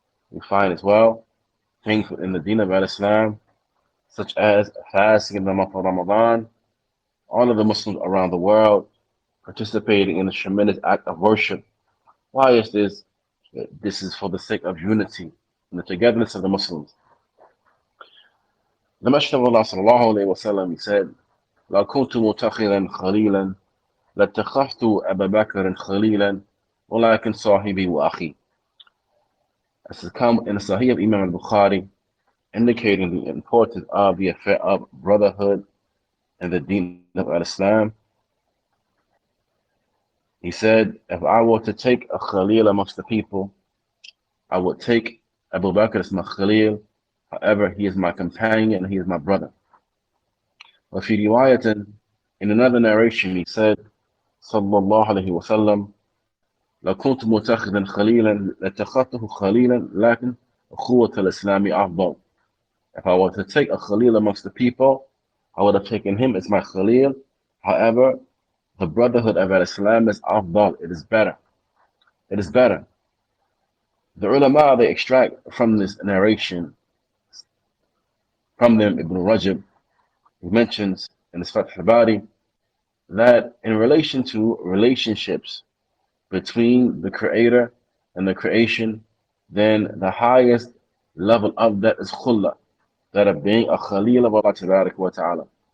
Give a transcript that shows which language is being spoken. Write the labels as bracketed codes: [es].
[en] We find as well things within the Deen of Islam, such as fasting in the month of Ramadan, all of the Muslims around the world participating in a tremendous act of worship. Why is this? This is for the sake of unity and the togetherness of the Muslims. [ar] The Messenger of Allah ﷺ, he said, لَوْ كُنْتُ مُتَخِذًا خَلِيلًا لَاتَّخَذْتُ أَبَا بَكْرٍ خَلِيلًا وَلَكِنْ صَاحِبِي وَأَخِي. [en] This has come in the Sahih of Imam al-Bukhari, indicating the importance of the affair of brotherhood and the Deen of Islam. He said, if I were to take a Khalil amongst the people, I would take Abu Bakr as my Khalil. However, he is my companion and he is my brother. [ar] وفي رواية, [en] in another narration, he said, [ar] صلى الله عليه وسلم, لو كنت متخذا خليلا لاتخذته خليلا لكن أخوة الإسلام أفضل. [en] If I were to take a Khalil amongst the people, I would have taken him as my Khalil. However, the brotherhood of Islam is afdal. It is better. It is better. The ulama, they extract from this narration, from them Ibn Rajab, he mentions in his Fath al-Bari that in relation to relationships between the Creator and the creation, then the highest level of that is khulla, that of being a Khalil of Allah 𝗘𝗏𝗏𝗍𝗏.